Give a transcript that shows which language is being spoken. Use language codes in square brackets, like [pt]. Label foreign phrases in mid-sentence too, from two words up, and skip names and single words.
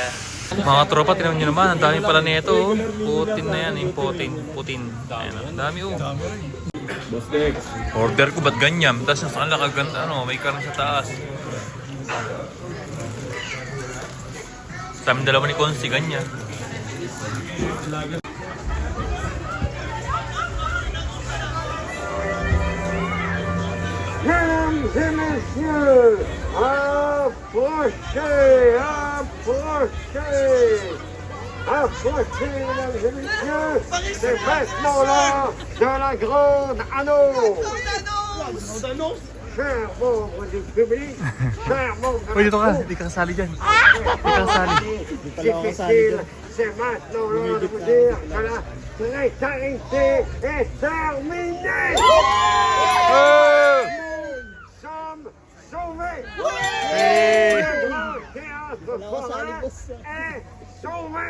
[tl] Mga tropa, tinaman nyo naman. Ang dami pala nito. Oh. Putin na yan. Yung Putin. Ayan. Ang dami oh. Order ko ba't ganyan? Tapos nasa kanila kaganda, ano, may karne sa taas. Sa amin dalawa ni Consi, ganyan. [fr] Mesdames et messieurs, approchez, approchez, approchez, mesdames et messieurs, c'est maintenant l'heure de la grande annonce. Chers membres du public, chers membres de [tl] Uy, dito ka. [fr] la [tl] Hindi ka kasali dyan. Hindi ka kasali. [fr] difficile, c'est maintenant l'heure de vous dire que la précarité est terminée. Nous sommes sauvés. Le grand théâtre forain est sauvé.